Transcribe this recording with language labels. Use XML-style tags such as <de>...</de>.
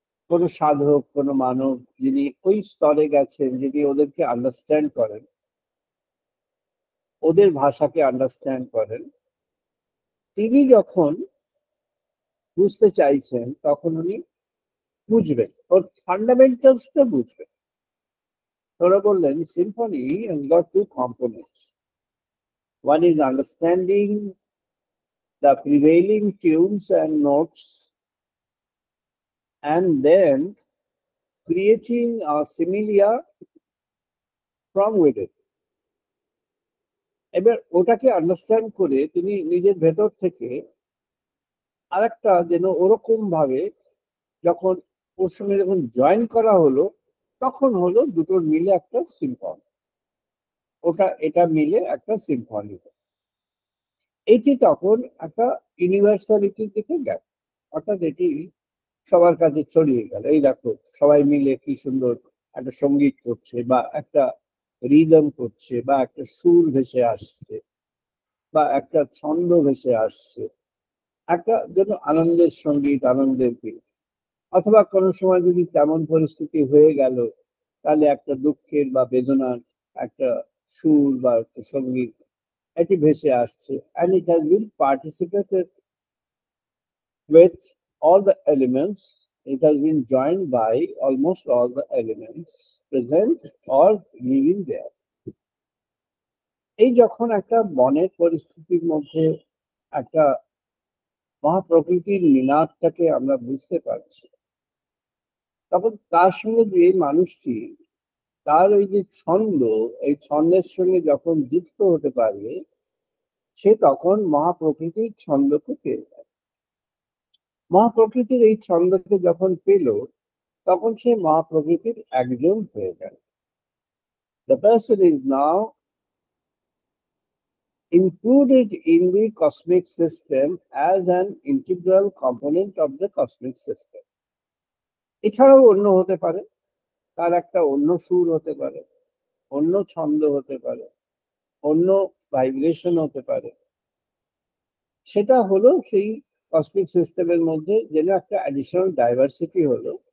<bn>কোনো সাধক, কোনো মানব যিনি ওই স্তরে গেছেন, যিনি ওদেরকে আন্ডারস্ট্যান্ড করেন, ওদের ভাষাকে আন্ডারস্ট্যান্ড করেন, তিনি যখন বুঝতে চাইছেন তখন উনি বুঝবেন, ওর ফান্ডামেন্টালসটা বুঝবেন। ওরা বললেন</bn> <en>symphony has got two components. One is understanding the prevailing tunes and notes, and then creating a similia from within.</en> <bn>এবার ওটাকে আন্ডারস্ট্যান্ড করে তিনি নিজের ভেতর থেকে আরেকটা যেন ওরকম ভাবে যখন ওর সঙ্গে যখন জয়েন করা হলো, তখন হলো দুটোর মিলে একটা সিম্ফনি, ওটা এটা মিলে একটা সিম্ফনি। এটি তখন একটা ইউনিভার্সালিটির দিকে গেল, অর্থাৎ এটি সবার কাছে ছড়িয়ে গেল। এই দেখো সবাই মিলে কি সুন্দর একটা সঙ্গীত করছে, বা একটা রিদম করছে, বা একটা সুর ভেসে আসছে, বা একটা ছন্দ ভেসে আসছে, একটা যেন আনন্দের সঙ্গীত, আনন্দের গীত। অথবা কোনো সময় যদি তেমন পরিস্থিতি হয়ে গেল, তাহলে একটা দুঃখের বা বেদনার একটা সুর বা একটা সঙ্গীত এটি ভেসে আসছে,</bn> <en>and it has been participated with all the elements. It has been joined by almost all the elements present or living there.</en> <bn>এই যখন একটা বনের পরিস্থিতির মধ্যে একটা মহাপ্রকৃতির নিনাদটাকে আমরা বুঝতে পারছি, তখন তার সঙ্গে যে মানুষটি তার ওই যে ছন্দ, এই ছন্দের সঙ্গে যখন যুক্ত হতে পারবে, সে তখন মহাপ্রকৃতির ছন্দকে পেয়ে যায়। মহাপ্রকৃতির এই ছন্দকে যখন পেল, তখন সে মহাপ্রকৃতির একজন হয়ে গেল।</bn> <en>The person is now included in the cosmic system as an integral component of the cosmic system.</en> <bn>এছাড়াও অন্য হতে পারে, তার একটা অন্য সুর হতে পারে, অন্য ছন্দ হতে পারে, অন্য ভাইব্রেশন হতে পারে। সেটা হলো সেই কসমিক সিস্টেমের মধ্যে যেন একটা অ্যাডিশনাল ডাইভার্সিটি হলো।</bn>